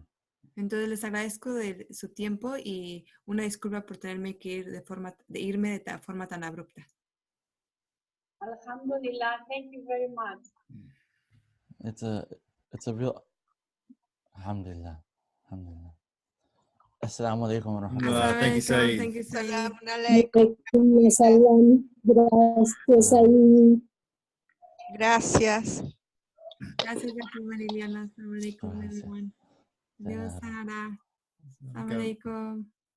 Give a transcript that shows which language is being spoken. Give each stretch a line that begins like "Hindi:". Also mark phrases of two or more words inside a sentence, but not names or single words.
Spanish: Entonces, les agradezco de su tiempo y una disculpa por tenerme que ir irme de forma tan abrupta.
English: Alhamdulillah, thank you very much. It's a real Alhamdulillah. Alhamdulillah.
Arabic: السلام عليكم ورحمة الله.
English: Thank you, Saeed. Thank you, Saeed.
Arabic: سلام عليكم. Salam.
Spanish: Gracias, ahí. Gracias. Gracias, Liliana.
Arabic: السلام عليكم,
English: everyone.
Spanish: Dios, Sara.
Arabic: السلام عليكم.